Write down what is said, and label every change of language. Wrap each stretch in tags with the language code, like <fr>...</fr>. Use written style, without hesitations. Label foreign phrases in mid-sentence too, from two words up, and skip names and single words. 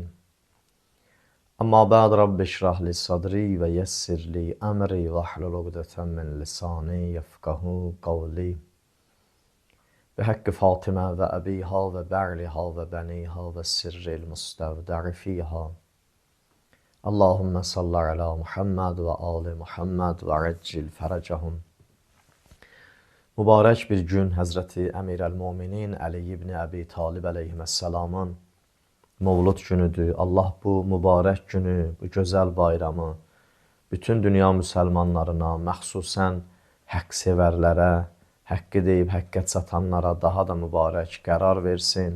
<ar>أما بعد رب اشرح لي صدري ويسر لي أمري واحلل عقدة من لساني يفقهوا قولي. وحق فاطمة وأبيها وبعلها وبنيها والسر المستودع فيها. اللهم صل على محمد وآل محمد وعجل فرجهم.</ar> <az>Mübarək bir gün Həzrəti Əmirəl-Müminin Əli ibn Əbi Talib əleyhissalamın Mövlud günüdür. Allah bu mübarək günü, bu gözəl bayramı bütün dünya müsəlmanlarına, məxsusən haqq sevərlərə, haqqı deyib haqqə çatanlara daha da mübarək qərar versin.</az>